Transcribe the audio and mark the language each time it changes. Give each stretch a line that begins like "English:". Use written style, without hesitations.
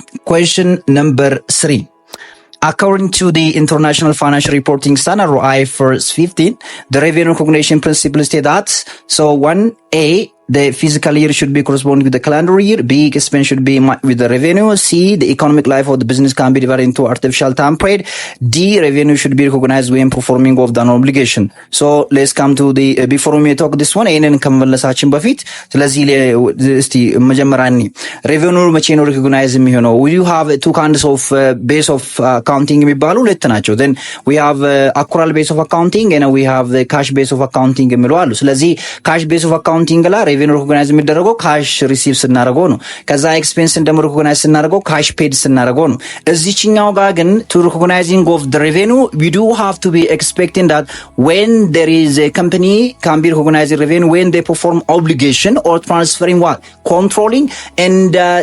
English: question number 3 according to the International Financial Reporting Standard or IFRS 15 the revenue recognition principle states that so 1A the fiscal year should be corresponding with the calendar year. B, expense should be with the revenue. C, the economic life of the business can be divided into artificial time period. D, revenue should be recognized when performing of the obligation. So let's come to the before we talk this one.
Amharic: ይሄንን ከመመለሳችን በፊት ስለዚህ እስቲ መጀመሪያኒ revenue መቼ ነው recognize የሚሆነው?
English: We have two kinds of base of accounting
Amharic: የሚባሉ ሁለት ናቸው.
English: Then we have accrual base of accounting and we have the cash base of accounting
Amharic: የሚሉ አሉ. ስለዚህ cash base of accounting ላይ revenue recognize የሚደረገው cash receive ስናደርገው ነው ከዛ expense ደግሞ recognize ስናደርገው cash paid ስናደርገው ነው እዚህኛው ጋር ግን
English: to recognizing of the revenue we do have to be expecting that when there is a company can be recognizing revenue when they perform obligation or transferring what controlling and